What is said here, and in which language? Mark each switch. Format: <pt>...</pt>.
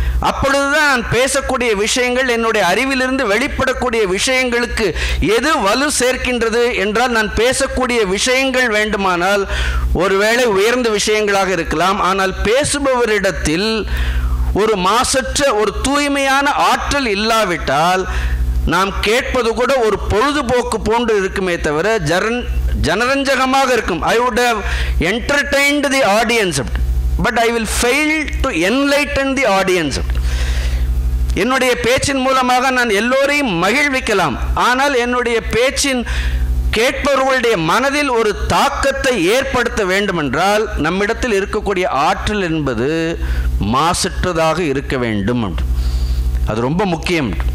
<ta>அப்பொழுதுதான் நான் பேசக்கூடிய விஷயங்கள், என்னுடைய அறிவிலிருந்து வெளிப்படக்கூடிய விஷயங்களுக்கு எது வலு சேர்க்கின்றது என்றால், நான் பேசக்கூடிய விஷயங்கள் வேண்டுமானால் ஒருவேளை உயர்ந்த விஷயங்களாக இருக்கலாம், ஆனால் பேசுபவரிடத்தில் ஒரு மாசற்ற ஒரு தூய்மையான ஆற்றல் இல்லாவிட்டால் நாம் கேட்பது கூட ஒரு பொழுதுபோக்கு போன்று இருக்குமே தவிர ஜனரஞ்சகமாக இருக்கும்.</ta> <en>I would have entertained the audience, but I will fail to enlighten the audience.</en> <ta>என்னுடைய பேச்சின் மூலமாக நான் எல்லோரையும் மகிழ்விக்கலாம், ஆனால் என்னுடைய பேச்சின் கேட்பவர்களுடைய மனதில் ஒரு தாக்கத்தை ஏற்படுத்த வேண்டுமென்றால் நம்மிடத்தில் இருக்கக்கூடிய ஆற்றல் என்பது மாசற்றதாக இருக்க வேண்டும். அது ரொம்ப முக்கியம்.</ta>